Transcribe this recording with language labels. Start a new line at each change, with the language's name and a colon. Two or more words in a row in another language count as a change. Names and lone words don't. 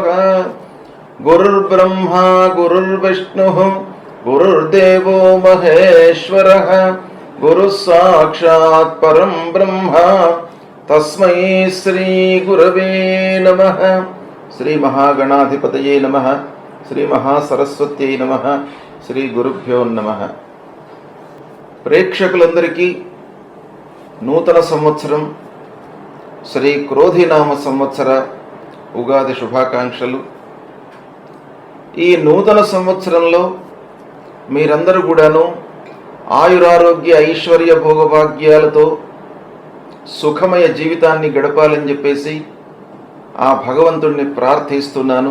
Sanskrit: गुरुर्ब्रह्मा गुरुर्विष्णुः गुरुर्देवो महेश्वरः गुरुः साक्षात् परं ब्रह्म तस्मै श्री गुरवे नमः। श्री महागणाधिपतये नमः। श्री महासरस्वत्यै नमः। श्री गुरुभ्यो नमः।
Telugu: ప్రేక్షకులందరికీ నూతన సంవత్సరం శ్రీ క్రోధినామ సంవత్సర ఉగాది శుభాకాంక్షలు. ఈ నూతన సంవత్సరంలో మీరందరూ కూడాను ఆయురారోగ్య ఐశ్వర్య భోగభాగ్యాలతో సుఖమయ జీవితాన్ని గడపాలని చెప్పేసి ఆ భగవంతుణ్ణి ప్రార్థిస్తున్నాను.